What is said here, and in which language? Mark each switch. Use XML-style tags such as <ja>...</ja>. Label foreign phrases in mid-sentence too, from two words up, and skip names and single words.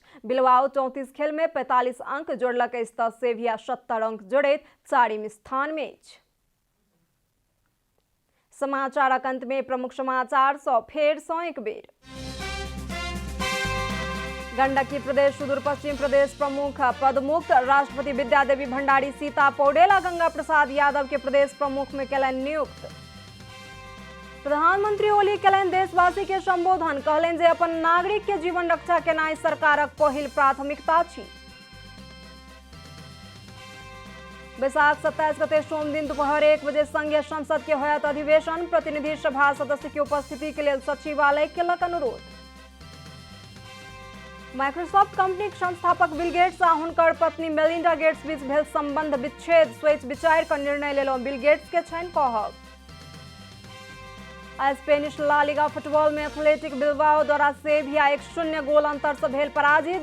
<mai>बिल्बाओ 34 खेल में 45 अंक जोड़लक अछि तऽ सेविया 70 अंक जोड़ैत 4वें स्थान में अछि। समाचारक अंत में प्रमुख समाचार सँ फेर सँ एक बेर। गंडकी प्रदेश सुदूर पश्चिम प्रदेश प्रमुख पदमुक्त राष्ट्रपति विद्यादेवी भंडारी सीता पौडेल आ गंगा प्रसाद यादव के प्रदेश प्रमुख में केलनि नियुक्त। प्रधानमंत्री ओली केलनि देशवासी के संबोधन, कहलनि जे अपन नागरिक के जीवन रक्षा केनाइ सरकारक पहिल प्राथमिकता अछि। बैसाख 27 गते सोम दिन दोपहर 1 बजे संघीय संसद के होयत अधिवेशन। प्रतिनिधि सभा सदस्य के उपस्थिति के लेल सचिवालय केलक अनुरोध। माइक्रोसॉफ्ट कंपनी संस्थापक बिल गेट्स आ हुनकर पत्नी मेलिंडा गेट्स बीच भेल संबंध विच्छेद सोचि विचारि कऽ निर्णय लेलहुँ, बिल गेट्स के छनि कहब। आ स्पेनिश ला लिगा फुटबॉल में एथलेटिक बिल्बाओ द्वारा सेविया 1-0 गोल अंतर से भेल पराजित।</mai>